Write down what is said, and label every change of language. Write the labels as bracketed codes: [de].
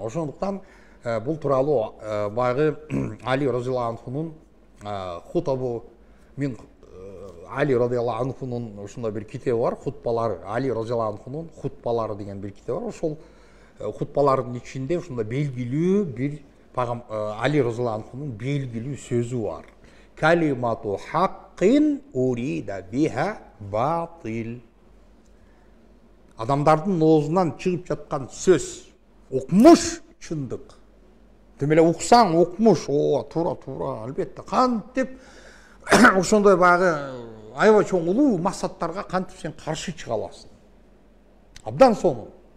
[ky] Ошондуктан бул тууралуу баягы Али разияллаху анхунун [ar] хутабу мин [ky] Али разияллаху анхунун ошондой бир китеби бар, хутбалары, Али разияллаху анхунун хутбалары деген бир китеби бар. Ошол хутбалардын ичинде ошондой белгилүү бир Али разияллаху анхунун белгилүү сөзү бар. [ar] Калимату хаккин урида биха батил. [ky] Адамдардын оозунан чыгып жаткан сөз укмуш чындык. Демеле уксаң укмуш, туура, албетте. Кантип ошондой баягы аябай чоң улуу максаттарга кантип сен каршы чыга аласың? Абдан сонун.